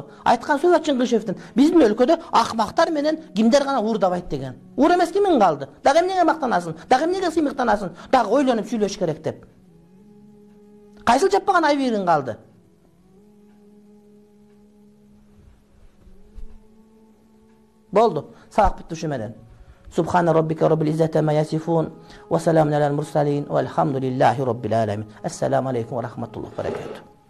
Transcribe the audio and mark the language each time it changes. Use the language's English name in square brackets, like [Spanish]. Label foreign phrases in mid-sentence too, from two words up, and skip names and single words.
[Kyrgyz] Айткан сөз Чыңгышевдин биздин өлкөдө акмактар менен кимдер гана уурдабайт деген. Уур эмес кимиң калды? Дагы эмнеге мактанасың? Дагы эмнеге сыймыктанасың? Дагы ойлонуп сүйлөш керек деп. Кайсыл жаппаган айбириң калды? Болду. Сабак бүттү ушу менен. [Arabic] سبحان ربك رب العزة عما يصفون وسلام على المرسلين والحمد لله رب العالمين. السلام عليكم ورحمة الله وبركاته.